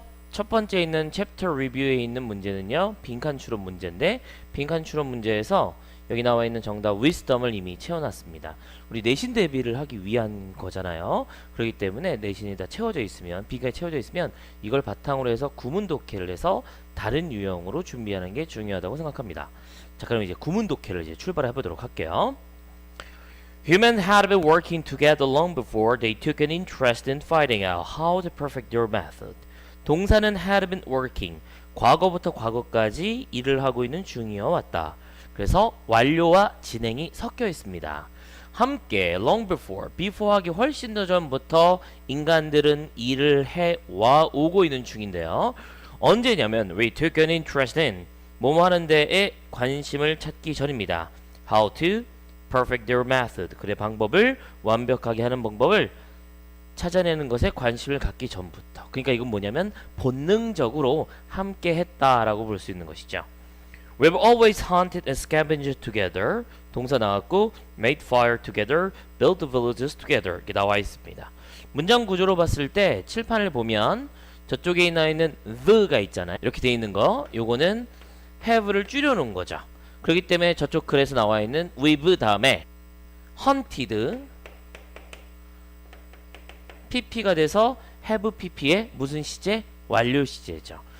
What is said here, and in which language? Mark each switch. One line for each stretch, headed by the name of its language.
Korean: 첫 번째 있는 챕터 리뷰에 있는 문제는요, 빈칸 추론 문제인데, 빈칸 추론 문제에서 여기 나와 있는 정답 wisdom을 이미 채워놨습니다. 우리 내신 대비를 하기 위한 거잖아요. 그렇기 때문에 내신이 다 채워져 있으면, 빈칸이 채워져 있으면 이걸 바탕으로 해서 구문 독해를 해서 다른 유형으로 준비하는 게 중요하다고 생각합니다. 자, 그럼 이제 구문 독해를 이제 출발해 보도록 할게요.
English: Humans had been working together long before they took an interest in finding out how to perfect their method.
Korean: 동사는
English: had been working,
Korean: 과거부터 과거까지 일을 하고 있는 중이어 왔다. 그래서 완료와 진행이 섞여 있습니다. 함께 long before, before 하기 훨씬 더 전부터 인간들은 일을 해와 오고 있는 중인데요. 언제냐면
English: we took an interest in,
Korean: 뭐뭐 하는 데에 관심을 찾기 전입니다.
English: How to perfect their method,
Korean: 그의 방법을 완벽하게 하는 방법을 찾아내는 것에 관심을 갖기 전부터. 그러니까 이건 뭐냐면 본능적으로 함께 했다라고 볼 수 있는 것이죠.
English: We've always hunted and scavenged together.
Korean: 동사 나왔고
English: made fire together, built villages together
Korean: 이렇게 나와 있습니다. 문장 구조로 봤을 때 칠판을 보면 저쪽에 나와 있는 the가 있잖아요. 이렇게 돼 있는 거, 요거는 have를 줄여놓은 거죠. 그렇기 때문에 저쪽 글에서 나와 있는 with 다음에 hunted pp가 돼서 have pp의 무슨 시제? 완료 시제죠.